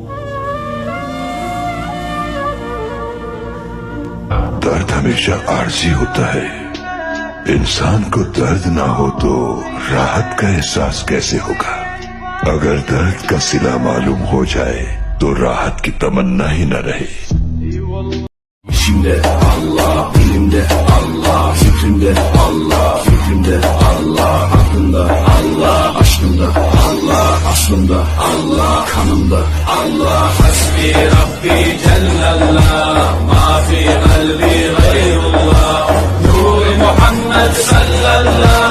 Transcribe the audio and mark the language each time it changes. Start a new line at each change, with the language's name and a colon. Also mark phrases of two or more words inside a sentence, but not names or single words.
Urdu: درد ہمیشہ عارضی ہوتا ہے. انسان کو درد نہ ہو تو راحت کا احساس کیسے ہوگا? اگر درد کا صلہ معلوم ہو جائے تو راحت کی تمنا ہی نہ رہے.
Turkish: İçimde Allah, dilimde Allah, fikrimde Allah, fikrimde Allah, aklımda Allah, aşkımda Allah, aslımda Allah, kanımda Allah.
Arabic: حسبي ربي جل الله ما في قلبي غير الله نور محمد صلى الله